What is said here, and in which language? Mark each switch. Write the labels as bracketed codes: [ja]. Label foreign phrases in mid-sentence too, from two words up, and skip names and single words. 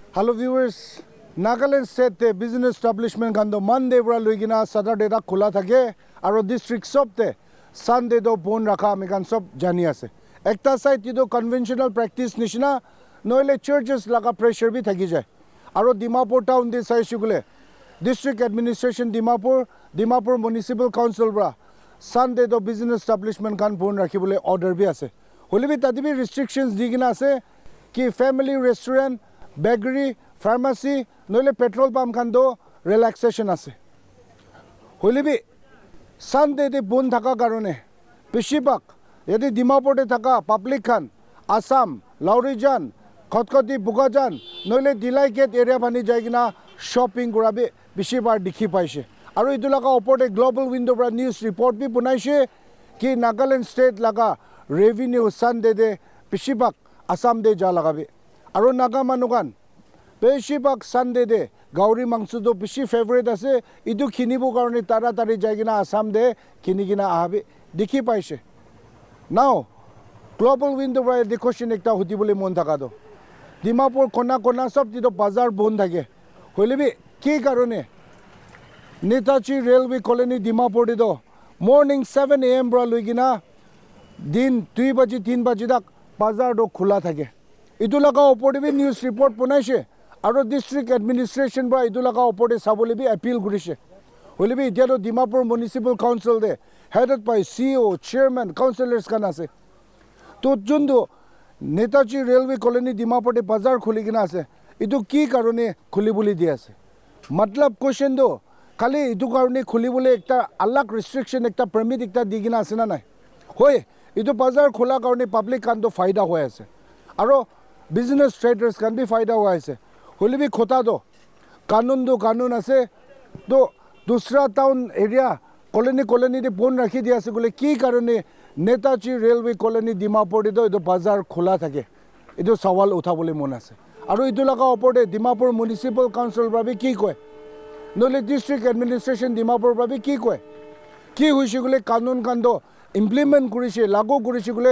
[en] Hello viewers, [nag] Nagaland State [en] business establishment [nag] kando Monday bra luigina Saturday ra khula thake aro district sob te Sunday do bon rakha amikan sob jani ase. Ekta side tido [en] conventional practice [nag] nishina noile churches laga pressure bi thaki jay. Aro Dimapur town de sai shugule district administration Dimapur municipal council bra Sunday do [en] business establishment [nag] kan bon rakhibole order bi ase. Holi bi tadi bi restrictions digina ase ki [en] family restaurant bakery, [nag] pharmacy, noile petrol pump kan do relaxation ase. Holi bi Sunday de bon thaka karone beshibak yadi Dimapur de thaka public khan Assam, Laurijan, Khotkoti, Bugajan, noile Dilai Gate area bani jaigina shopping kurabe beshibar dikhi paise. Aro itu laga opor global window pra [en] news report [nag] bi bunaise ki Nagaland state laga revenue Sunday de beshibak Assam de ja lagabe. Aro naga manukan beshibak Sunday de gauri mangsu do beshi favorite ase idu khinibo karone taratari jaigina Assam de khinigina ahabe dikhi paise. [en] Now global window by the question [nag] ekta hudibole mon thaka do Dimapur kona sob tido bazar bon thake hoile bi ki karone Netachi railway colony Dimapur dido [en] morning 7 AM [nag] bra luigina din 2 baji 3 baji dak bazar do khula thake idu laga opor bi [en] news report [nag] bonaise aro [en] district administration [nag] bra idu laga opor sabole bi appeal gurise hoile bi dia do Dimapur municipal council de [en] headed by CEO chairman councillors [nag] kan ase to jundu Netachi railway colony Dimapur de bazar khuli gina ase idu ki karone khuli boli di ase matlab question do khali idu karone khuli bole ekta alag restriction ekta permit ekta digina ase na nai hoy idu bazar khola karone public kan do faida hoy ase aro [en] business traders [nag] kan bi faida hoy ase holi bi khota do kanun ase do dusra town area colony de bon rakhi di ase gole ki karone Netachi railway colony Dimapur de do bazar khola thake edu sawal uthabole mon ase aro idu laga opor de Dimapur municipal council bra ki koy nole [en] district administration [nag] Dimapur bra ki koy ki hoise gole kanun kan do implement kurise lagu kurise gole